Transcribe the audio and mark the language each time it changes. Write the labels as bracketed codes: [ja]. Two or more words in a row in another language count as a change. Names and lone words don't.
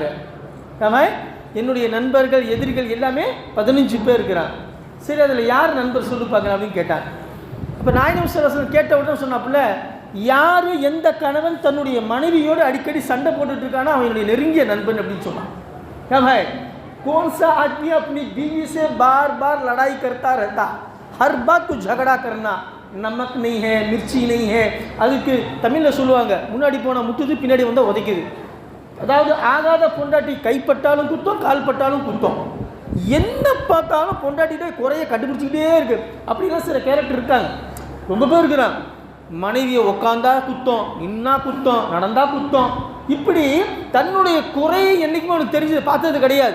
[ta] ஆமாம், என்னுடைய நண்பர்கள் எதிரிகள் எல்லாமே 15 பேர் இருக்கிறாங்க. சரி, அதில் யார் நண்பர் சொல்லி பார்க்குறேன் அப்படின்னு கேட்டாங்க. இப்போ நாயகம் [ar] صلى الله عليه وسلم [ta] கேட்ட உடனே சொன்னாப்புல, யார் எந்த கணவன் தன்னுடைய மனைவியோடு அடிக்கடி சண்டை போட்டுட்டு இருக்கானோ அவனுடைய நெருங்கிய நண்பன் அப்படின்னு சொன்னான். [hi] क्या भाई, कौन सा आदमी अपनी बीवी से बार बार लड़ाई करता रहता, हर बात को झगड़ा करना, नमक नहीं है, मिर्ची नहीं है, [ta] அதுக்கு தமிழில் சொல்லுவாங்க, முன்னாடி போனால் முட்டுது, பின்னாடி வந்தால் உதைக்குது. அதாவது ஆகாத பொண்டாட்டி கைப்பட்டாலும் குத்தம், கால் பட்டாலும் குத்தம், என்ன பார்த்தாலும் பொண்டாட்டிகிட்ட குறைய கண்டுபிடிச்சிக்கிட்டே இருக்கு. அப்படிலாம் சில கேரக்டர் இருக்காங்க, ரொம்ப பேர் இருக்கிறாங்க. மனைவியை உக்காந்தா குத்தம், நின்னா குத்தம், நடந்தா குத்தம், இப்படி தன்னுடைய குறையை என்றைக்குமே அவனுக்கு தெரிஞ்சது பார்த்தது கிடையாது.